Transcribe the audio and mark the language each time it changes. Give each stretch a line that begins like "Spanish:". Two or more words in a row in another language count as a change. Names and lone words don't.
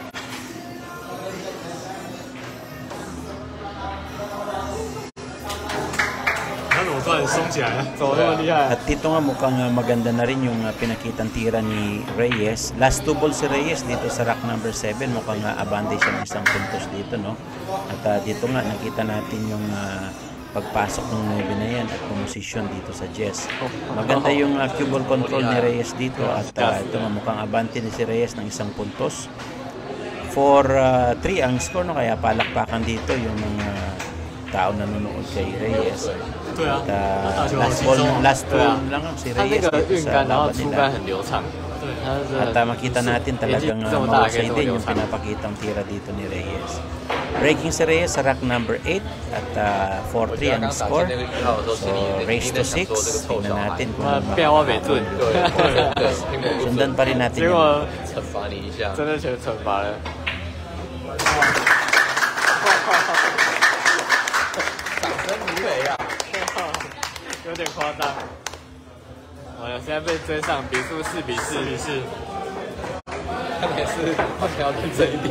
Chinese: 这突然松起来了，怎么那么厉害？
Filipino: At dito nga mukhang maganda na rin yung pinakitang tira ni Reyes.
English: Last two ball
Filipino: si Reyes dito sa
English: rack number 7.
Filipino: Mukhang abante siya ng isang puntos dito, no? At dito nga nakita natin yung pagpasok ng 9 na yan at posisyon dito sa Jess. Maganda yung
English: cue ball control
Filipino: ni Reyes dito at ito nga mukhang abante ni si Reyes ng isang puntos. For 3 ang score, no? Kaya palakpakan dito yung mga tao na nanonood kay Reyes.
Chinese: 对啊，他打球好
Filipino: Last
Chinese: 轻
Filipino: ball,
Chinese: 松啊。
English: last ball
Filipino: lang ang si
Chinese: 他那
Filipino: Reyes
Chinese: 个
Filipino: dito
Chinese: 运
Filipino: sa
Chinese: 杆，然后
Filipino: laban
Chinese: 出
Filipino: nila.
Chinese: 杆很流畅。对，他是
Filipino: At makita natin talagang
Chinese: 这么大可以
Filipino: mahusay
Chinese: 这么
Filipino: din
Chinese: 流
Filipino: yung
Chinese: 畅。
Filipino: pinapakitang tira dito ni Reyes. Breaking si Reyes sa
English: rack number 8
Filipino: at 4-3 ang score.
English: So race to 6.
Filipino: Tingnan natin kung
Chinese: 那变化没准，
Filipino: sundan pa rin natin
Chinese: 结
Filipino: yung
Chinese: 果惩罚你一下。真的全惩罚了。掌声如雷啊！有点夸张。完了，现在被追上，比数4比4比4。看来是换条认真一点。